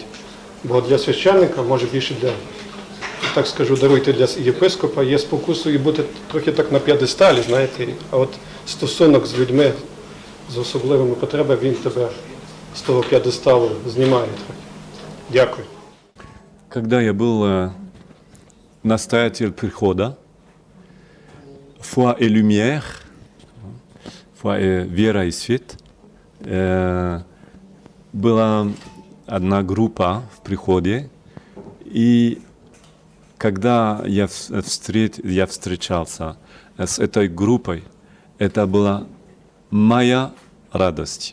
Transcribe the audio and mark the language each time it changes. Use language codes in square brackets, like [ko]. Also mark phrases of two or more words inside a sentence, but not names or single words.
[uk] Бо для священника, може більше для, так скажу, даруйте, для єпископа, є спокусою бути трохи так на п'єдесталі, знаєте. А от стосунок з людьми з особливими потребами, він тебе з того п'єдесталу знімає трохи. Дякую. [ru] Когда я был настоятель прихода, Foi et Lumière, Foi et Вера и свет, была одна группа в приходе, и когда я встречался с этой группой, это была моя радость.